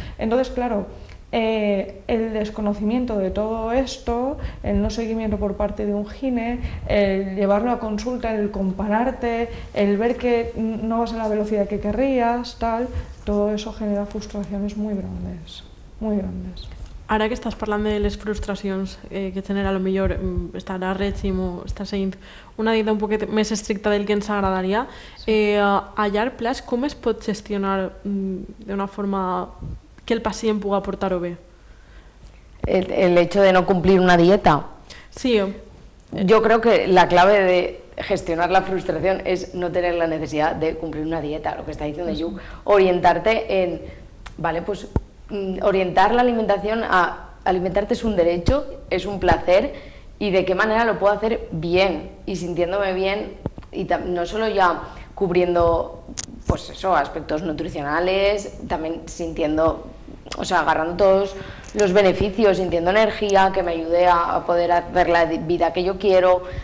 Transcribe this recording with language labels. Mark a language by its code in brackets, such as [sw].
[es] Entonces, claro, el desconocimiento de todo esto, el no seguimiento por parte de un gine, el llevarlo a consulta, el compararte, el ver que no vas a la velocidad que querrías, tal, todo eso genera frustraciones muy grandes, muy grandes. [ca] Ara que estàs parlant de les frustracions que genera potser estar a règim o estar seguint una dieta un poquet més estricta del que ens agradaria, a llarg plaç com es pot gestionar d'una forma que el pacient pugui portar-ho bé? [es] El hecho de no cumplir una dieta. Sí. Yo creo que la clave de gestionar la frustración es no tener la necesidad de cumplir una dieta, lo que está diciendo Yu, orientarte en, vale, pues orientar la alimentación a alimentarte es un derecho, es un placer, y de qué manera lo puedo hacer bien y sintiéndome bien, y no solo ya cubriendo pues eso, aspectos nutricionales, también sintiendo, o sea, agarrando todos los beneficios, sintiendo energía que me ayude a poder hacer la vida que yo quiero.